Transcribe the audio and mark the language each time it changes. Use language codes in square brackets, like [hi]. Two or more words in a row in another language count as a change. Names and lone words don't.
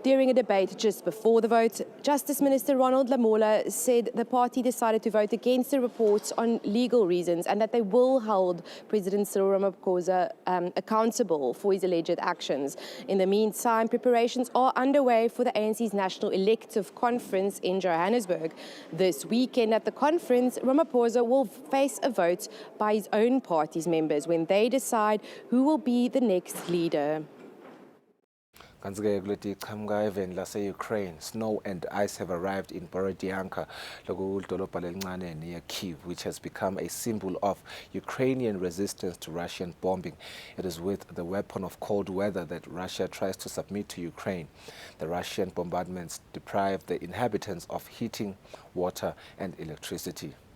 [en] During a debate just before the vote, Justice Minister Ronald Lamola said the party decided to vote against the reports on legal reasons and that they will hold President Cyril Ramaphosa accountable for his alleged actions. In the meantime, preparations are underway for the ANC's National Elective Conference in Johannesburg. This weekend at the conference, Ramaphosa will face a vote by his own party's members when they decide who will be the next leader. [ss] Kanzi-ke kuleti qhamuka eveni lase-Ukraine, [en] snow and ice have arrived in Borodyanka, [ss] lokudolobha lelincane [en] near Kyiv, which has become a symbol of Ukrainian resistance to Russian bombing. It is with the weapon of cold weather that Russia tries to submit to Ukraine. The Russian bombardments deprive the inhabitants of heating, water and electricity.